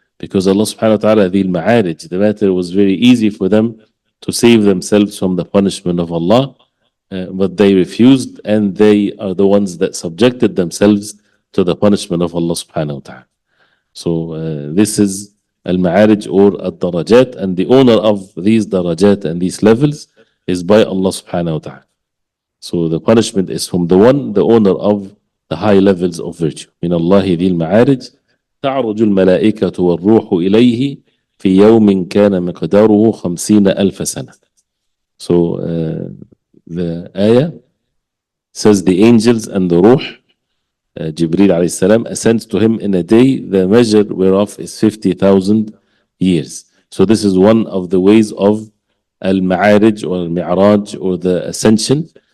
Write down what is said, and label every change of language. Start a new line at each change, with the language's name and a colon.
English: Because Allah subhanahu wa ta'ala, the Ma'arij, the matter was very easy for them to save themselves from the punishment of Allah, but they refused, and they are the ones that subjected themselves to the punishment of Allah subhanahu wa ta'ala. So this is Al-Ma'arij or Ad-Darajat, and the owner of these darajat and these levels is by Allah subhanahu wa ta'ala. So the punishment is from the one, the owner of the high levels of virtue.
Arabic: من الله ذي المعارج تعرج الملائكة والروح إليه في يوم كان مقداره 50,000 سنة.
English: So the ayah says the angels and the ruh, Jibreel alayhi salam, ascends to him in a day, the measure whereof is 50,000 years. So this is one of the ways of al-ma'arij or al-mi'raj or the ascension.